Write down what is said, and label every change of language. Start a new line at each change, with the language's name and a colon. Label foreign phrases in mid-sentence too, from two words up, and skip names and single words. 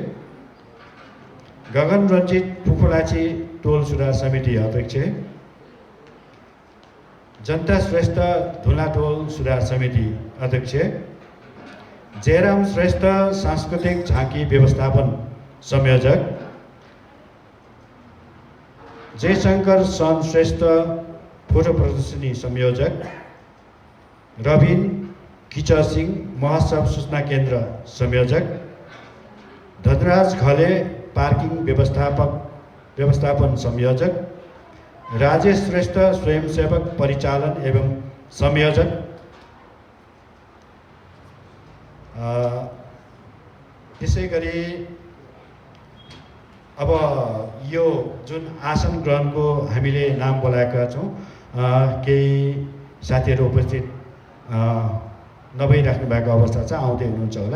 Nepali: गगन रञ्जित पुखुलाची टोल सुधार समिति अध्यक्ष, जनता श्रेष्ठ धुला टोल सुधार समिति अध्यक्ष, जयराम श्रेष्ठ सांस्कृतिक झाँकी व्यवस्थापन संयोजक, जयशङ्कर सन श्रेष्ठ फोटो प्रदर्शनी संयोजक, रविन किचर सिंह महोत्सव सूचना केन्द्र संयोजक, धनराज घले पार्किङ व्यवस्थापन संयोजक, राजेश श्रेष्ठ स्वयंसेवक परिचालन एवं संयोजक, त्यसै गरी अब यो जुन आसन ग्रहणको हामीले नाम बोलाएका छौँ, केही साथीहरू उपस्थित नभइराख्नु भएको अवस्था छ, आउँदै हुनुहुन्छ होला।